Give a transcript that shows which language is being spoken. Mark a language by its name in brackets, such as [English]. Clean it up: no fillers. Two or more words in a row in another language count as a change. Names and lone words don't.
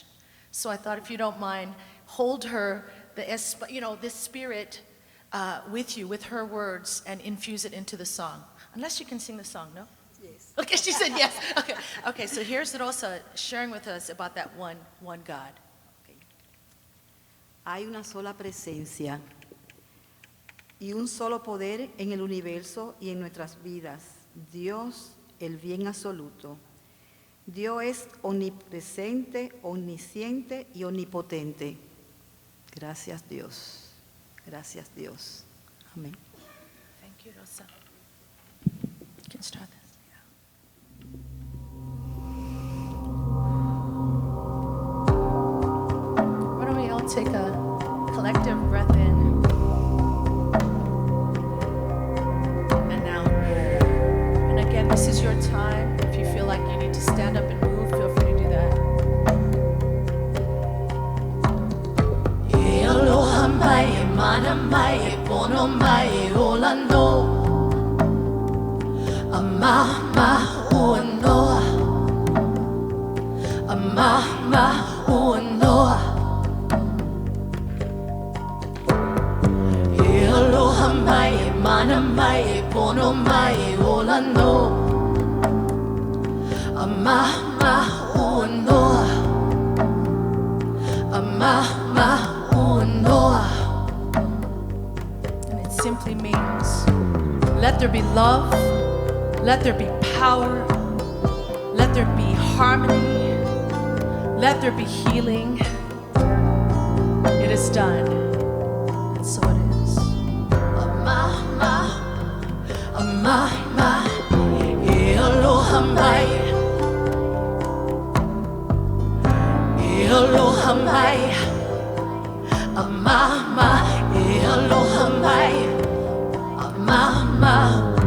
[English] So I thought, if you don't mind, hold her, this spirit with you, with her words, and infuse it into the song. Unless you can sing the song, no? Yes. Okay, she said yes. Okay, so here's Rosa sharing with us about that one God. [Spanish] Hay una sola presencia y un solo poder en el universo y en nuestras vidas. Dios, el bien absoluto. Dios es omnipresente, omnisciente y omnipotente. Gracias, Dios. Gracias, Dios. Amén. [English] Thank you, Rosa. You can start this. Why don't we all take a collective breath in and out. And again, this is your time. If you feel like you need to stand up and move, feel free to do that. [Hawaiian] Aloha mai, mana mai, pono mai, olando. Amama uanoa. Amama uanoa. Aloha mai, mana mai, pono mai, olando. Amama uanoa. Amama uanoa. [English] And it simply means, let there be love, let there be power, let there be harmony, let there be healing. It is done, and so it is. [Hawaiian] Amama, amama, aloha mai, aloha mai, amama, aloha mai, amama.